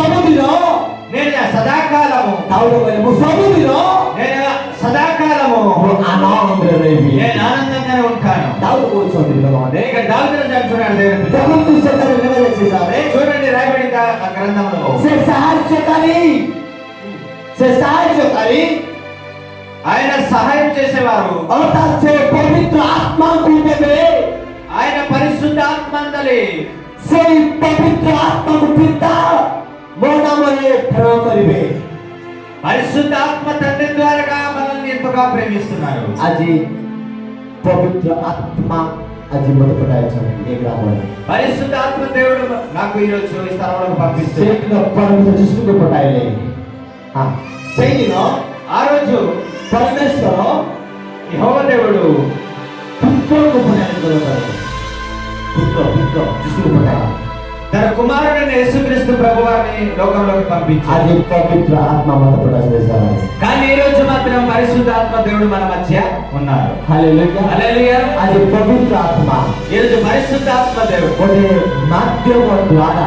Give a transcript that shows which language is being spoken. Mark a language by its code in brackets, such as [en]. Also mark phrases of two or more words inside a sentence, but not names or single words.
[or] ସବୁଦିନ [te] నేను సదాకాలము [or] ଦାଉଦ କହିଲେ ମୁଁ ସବୁଦିନ [te] నేను సదాకాలము [or] ମୁଁ ଆନନ୍ଦରେ ରହିବି। [te] నేను ఆనందంగానే ఉంటాను। [or] ଦାଉଦ କହୁଛନ୍ତି ଲୋକମାନେ, [te] ఇక దావీదు అంటున్నాడు దేవుని పిత। [or] ଦେଖନ୍ତୁ ସେଠାରେ ଲେଖାଯାଇଛି ସାରେ, [te] చూడండి రాయబడింది ఆ గ్రంథంలో [or] ସେ ସାହାଯ୍ୟକାରୀ [te] ఆయన సహాయం చేసేవారు, [or] ଅର୍ଥାତ୍ ସେ ପବିତ୍ର ଆତ୍ମାଙ୍କୁ ଦେବେ। [te] ఆయన పరిశుద్ధాత్మ అందలి [or] ସେଇ ପବିତ୍ର ଆତ୍ମାକୁ ପିତା ମୋ ନାମରେ ପ୍ରେରଣ କରିବେ। [te] పరిశుద్ధాత్మ తండ్రి ద్వారా మనల్ని ఎంతగా ప్రేమిస్తున్నారు। [or] ଆଜି ପବିତ୍ର ଆତ୍ମା ଆଜି ମୋତେ ପଠାଇଛନ୍ତି ଏ ଗ୍ରାମରେ। [te] పరిశుద్ధాత్మ దేవుడు నాకు ఈ రోజు ఈ స్థలంలో పంపిస్తున్నాడు। [or] ସେଇଦିନ ପରମେଶ୍ୱର ଯୀଶୁକୁ ପଠାଇଲେ। ହଁ, ସେଇଦିନ [te] ఆ రోజు [or] ପରମେଶ୍ୱର [te] యెహోవా దేవుడు [or] ପୁତ୍ରକୁ ପଠାଇଲେ। ପୁତ୍ର ଯୀଶୁକୁ ପଠାଇଲେ। [te] తన కుమారుడైన యేసుక్రీస్తు ప్రభువారిని లోకంలోకి పంపించాడు। [or] ଆଜି ପବିତ୍ର ଆତ୍ମା ମୋତେ ପଠାଇଲେ। [te] కానీ ఈ రోజు మాత్రం పరిశుద్ధాత్మ దేవుడు మన మధ్య ఉన్నారు। [or] ହାଲେଲୁୟା। [te] హల్లెలూయా। [or] ଆଜି ପବିତ୍ର ଆତ୍ମା [te] ఈ రోజు పరిశుద్ధాత్మ దేవుడు [or] ଗୋଟେ ମାଧ୍ୟମ ଦ୍ୱାରା